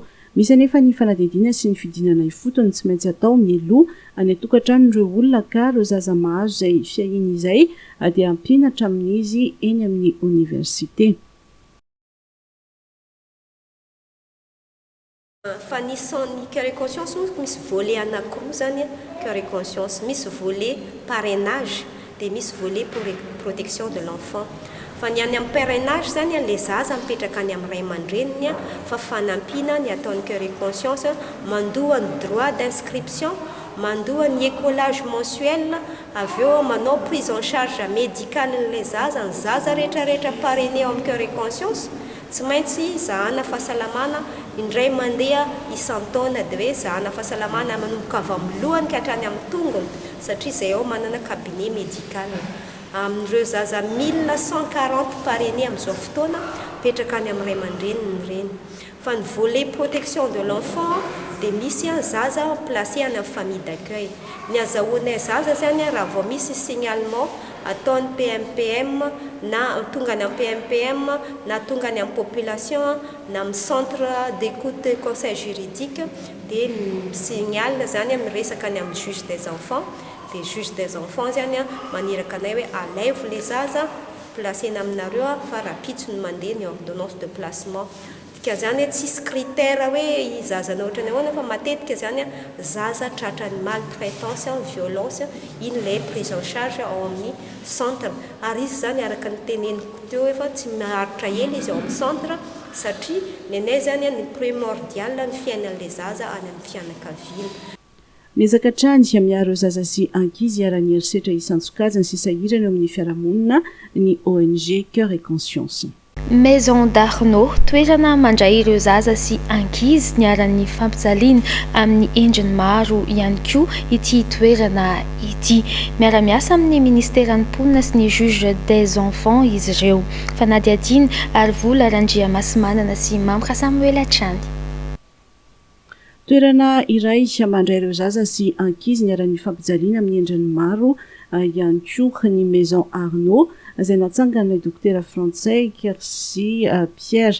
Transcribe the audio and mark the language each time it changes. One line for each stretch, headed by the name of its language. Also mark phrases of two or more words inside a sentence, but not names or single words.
Malagasy: Misy anefa ny fanadidina sy ny fidinana ifotony tsy maintsy atao mialoha any atokantranon'ireo olona ka ireo zaza mahazo izay fiahiny izay dia ampiana hatramin'izy eny amin'ny université. Fa nisan'ny Cœur et Conscience misy volet anankiroa zany Cœur et Conscience,
French: misy volet parrainage
Malagasy: dia misy
French: volet protection de l'enfant.
Malagasy: Fa ny any amin'ny parrainage zany le zaza mipetraka any amin'ny ray aman-dreniny fa fanampiana ny ataon'ny Cœur et Conscience mandoa ny
French: droit d'inscription,
Malagasy: mandoa ny
French: écolage mensuel,
Malagasy: avy eo manao
French: prise en charge médicale
Malagasy: n'ilay zaza, ny zaza rehetrarehetra parrainé ao amin'ny Cœur et Conscience tsy maintsy zahana fahasalamana indray mandeha isan-taona dia hoe zahana fahasalamana manomboka avy amin'ny lohany ka hatrany amin'ny tongony satria izay ao manana
French: cabinet médical.
Malagasy: Amin'ireo zaza 1140 parrainé amin'izao fotoana petraka any amin'ny ray aman-dreniny ireny. Fa ny
French: volet protection de l'enfant
Malagasy: dia misy zaza placé any amin'ny
French: famille d'accueil.
Malagasy: Ny azahoanay zaza zany raha vao misy signalement ataon'ny PMPM na tonga any amin'ny PMPM na tonga any amin'ny population na amin'ny
French: centre d'écoute et conseil juridique
Malagasy: dia signal zany miresaka any amin'ny
French: juge des enfants.
Malagasy: Dia
French: juge des enfants
Malagasy: zany maniraka anay hoe alève les zaza placena aminareo fa rapidso ny mandeha ny
French: ordonnance de placement.
Malagasy: Dika zany tsisy critère hoe zazana ohatrany ahoana fa matetika zany zaza tratrany
French: maltraitance, violence
Malagasy: iny lay
French: prise en charge
Malagasy: ao amin'ny centre. Ary izy zany araka ny teneniko teo efa tsy maharitra ela izy ao amin'ny centre satria nenay zany ny primordial ny fiainan'ilay zaza any amin'ny fianakaviana. Miezaka hatrany dia miaro zaza sy ankizy arany herisetra isan-tsokajiny sy sahirana amin'ny fiarahamonina ny ONG Cœur et Conscience. Maison d'Arnaud, toerana mandray ireo zaza sy ankizy ny aran'ny fampijaliana amin'ny endriny maro ihany koa ity toerana ity. Miara-miasa amin'ny ministéran'ny mponina sy ny
French: juge des enfants
Malagasy: izy ireo. Fanady Adiny ary vola Randria Masimanana sy Mamra Samuel Atrany. Toerana iray mandray ireo zaza sy ankizy ny aran'ny fampijaliana amin'ny endriny maro ihany koa ny Maison Arnaud izay natsangana dokotera Frantsay Kersi Pierre.